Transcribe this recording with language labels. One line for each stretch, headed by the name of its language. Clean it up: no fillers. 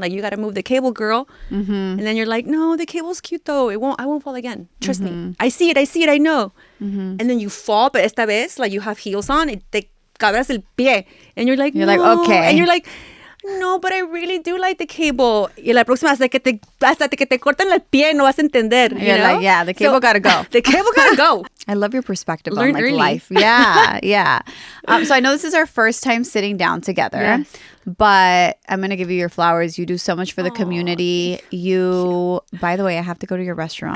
English: Like, you got to move the cable, girl. And then you're like, no, the cable's cute though. I won't fall again. Trust me. I see it. I know. And then you fall. But
Spanish: esta vez,
English: like, you have heels on.
Spanish: Y te cabras el pie.
English: And you're like, no. Like, okay. And you're like, no, but I really do like the cable.
Spanish: Y la próxima, hasta que te corten el pie, no vas a entender.
English: You're like, yeah, the cable gotta go. The cable gotta go. I love your perspective on like early. Life. Yeah. So I know this is our first time sitting down together, yes. But I'm going to give you your flowers. You do so much for the community. By the way, I have to go to your restaurant.